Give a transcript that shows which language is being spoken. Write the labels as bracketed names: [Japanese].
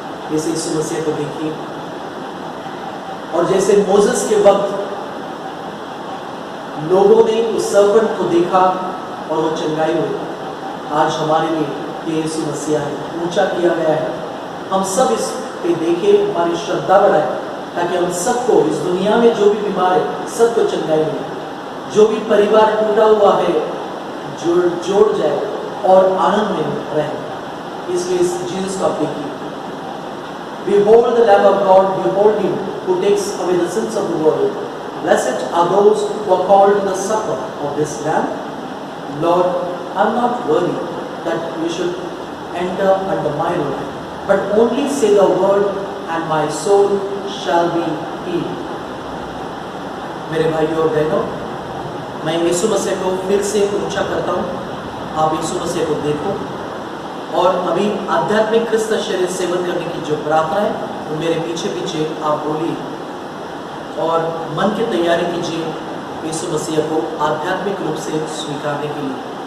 [Hindi] जैसे यीशु मसीह को देखिए, और जैसे मोसेस के वक्त लोगों ने उस सर्पेंट को देखा और वो चंगाई हुई, आज हमारे लिए ये यीशु मसीह है, ऊंचा किया गया है। हम सब इस पे देखें, हमारी श्रद्धा बढ़ाए, ताकि हम सबको इस दुनिया में जो भी बीमार है सबको चंगाई मिले, जो भी परिवार टूटा हुआ है जोड़ जाए और आनंद में रहे। इसलिए इस जीसस को आप देखिए, [English] Behold the Lamb of God, behold him who takes away the sins of the world. Blessed are those who are called to the supper of this Lamb. Lord, I am not worthy that you should enter under my roof, but only say the word and my soul shall be healed. [Hindi] मेरे भाइयों और बहनों, मैं यीशु मसीह को फिर से ऊंचा करता हूँ। आप यीशु मसीह को देखो और अभी आध्यात्मिक ख्रिस्त शरीर सेवन करने की जो प्रार्थना है वो मेरे पीछे पीछे आप बोलिए और मन की तैयारी कीजिए यीशु मसीह को आध्यात्मिक रूप से स्वीकारने के लिए।